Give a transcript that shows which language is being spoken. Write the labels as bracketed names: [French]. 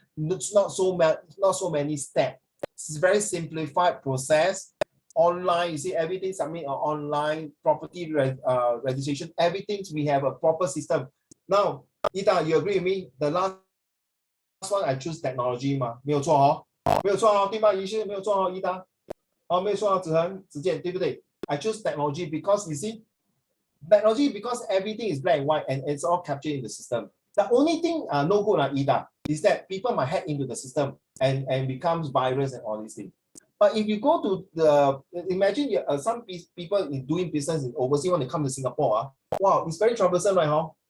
[English] It's not so many steps. It's very simplified process. Online, you see everything submit online, property registration, everything we have a proper system. Now, Ida, you agree with me? The last one I choose technology 嘛， [Chinese] 没有错哦，没有错哦，对吗？于是没有错哦，伊达，没有错哦，子恒、子健，对不对？ [English] I choose technology because you see, technology because everything is black and white and it's all captured in the system. The only thing no good Ida is that people might hack into the system and becomes virus and all these things. But if you go to the, imagine some people in doing business in overseas when they come to Singapore, wow, it's very troublesome, right?